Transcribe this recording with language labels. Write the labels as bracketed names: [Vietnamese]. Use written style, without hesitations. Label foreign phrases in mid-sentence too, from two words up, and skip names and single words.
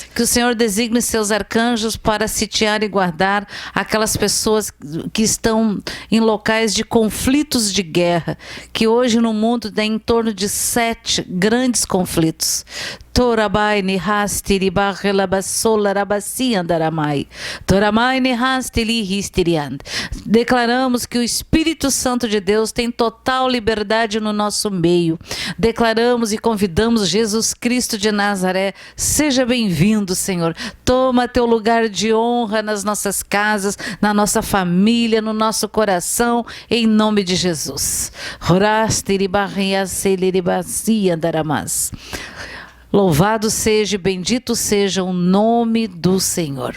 [Portuguese] Que o Senhor designe seus arcanjos para sitiar e guardar aquelas pessoas que estão em locais de conflitos de guerra, que hoje no mundo tem em torno de 7 grandes conflitos. Torabai ni hastiri barrelabasola rabasi andaramai. Toramai ni hastili histiriand. Declaramos que o Espírito Santo de Deus tem total liberdade no nosso meio. Declaramos e convidamos Jesus Cristo de Nazaré. Seja bem-vindo, Senhor. Toma teu lugar de honra nas nossas casas, na nossa família, no nosso coração, em nome de Jesus. Horastiri barriaseli ribasi andaramas. Louvado seja e bendito seja o nome do Senhor.